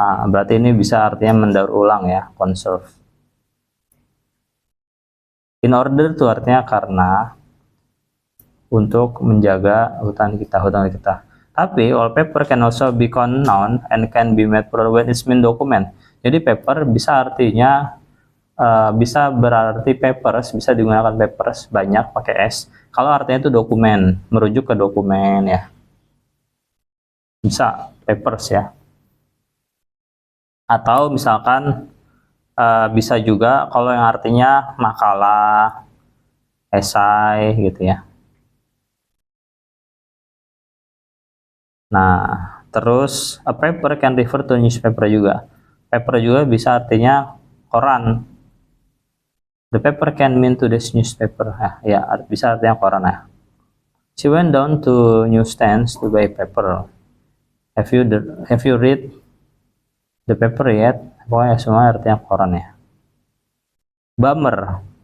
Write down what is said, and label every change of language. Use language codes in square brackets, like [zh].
[id] Berarti ini bisa artinya mendaur ulang ya, conserve. [en] In order to [id] artinya karena, untuk menjaga hutan kita. Tapi [en] all paper can also be noun and can be made plural when it's mean document. [id] Jadi paper bisa artinya bisa berarti papers, bisa digunakan papers banyak pakai S kalau artinya itu dokumen, merujuk ke dokumen ya. Bisa papers ya. Atau misalkan bisa juga kalau yang artinya makalah, esai gitu ya. Nah, terus [en] a paper can refer to newspaper juga. [id] Paper juga bisa artinya koran. [en] The paper can mean to this newspaper. [id] Ya, bisa artinya koran ya. [en] She went down to newsstands to buy paper. Have you read the paper yet? [id] Pokoknya semua artinya koran ya. [en] Bummer.